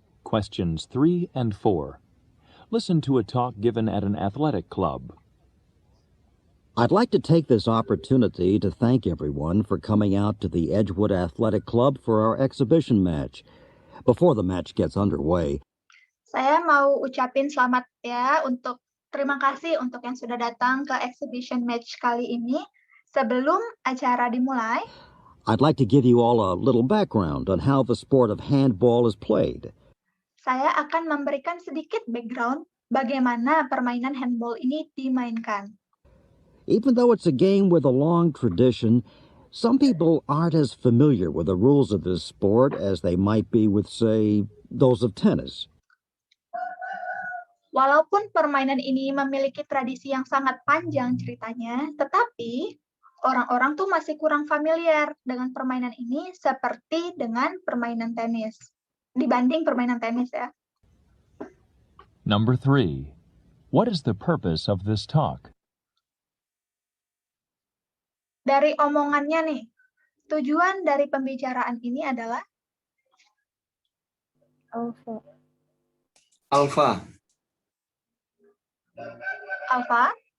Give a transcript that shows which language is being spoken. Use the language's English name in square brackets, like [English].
[English] Questions 3 and 4. Listen to a talk given at an athletic club. I'd like to take this opportunity to thank everyone for coming out to the Edgewood Athletic Club for our exhibition match. Before the match gets underway, [Indonesian] Saya mau ucapin selamat ya terima kasih untuk yang sudah datang ke exhibition match kali ini. Sebelum acara dimulai, [English] I'd like to give you all a little background on how the sport of handball is played. [Indonesian] saya akan memberikan sedikit background bagaimana permainan handball ini dimainkan. [English] Even though it's a game with a long tradition, some people aren't as familiar with the rules of this sport as they might be with, say, those of tennis. [Indonesian] Walaupun permainan ini memiliki tradisi yang sangat panjang ceritanya, tetapi orang-orang tuh masih kurang familiar dengan permainan ini seperti dengan permainan tenis. Dibanding permainan tenis ya. [English] Number 3. What is the purpose of this talk? [Indonesian] Dari omongannya nih, tujuan dari pembicaraan ini adalah [English] Alpha. Alpha.